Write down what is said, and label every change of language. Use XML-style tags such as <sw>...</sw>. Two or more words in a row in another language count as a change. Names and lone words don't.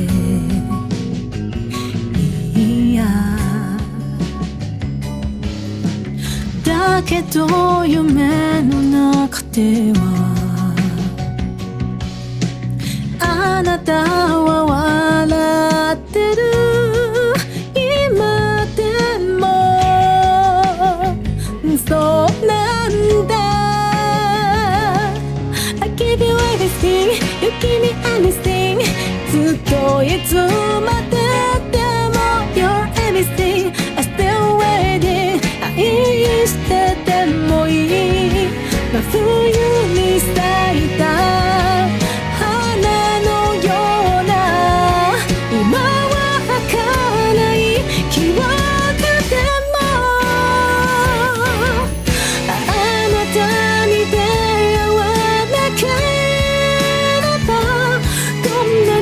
<ja>いいやだけど夢の中ではあなたは笑ってる今でもそうなんだ</ja> <en>I give you everything You give me</en> <ja>anything ずっといつまででも</ja> <en>You're everything I still waiting</en> <ja>愛しててもいい真冬に咲いた花のような今は儚い記憶でもあなたに出会わなければこんな</ja>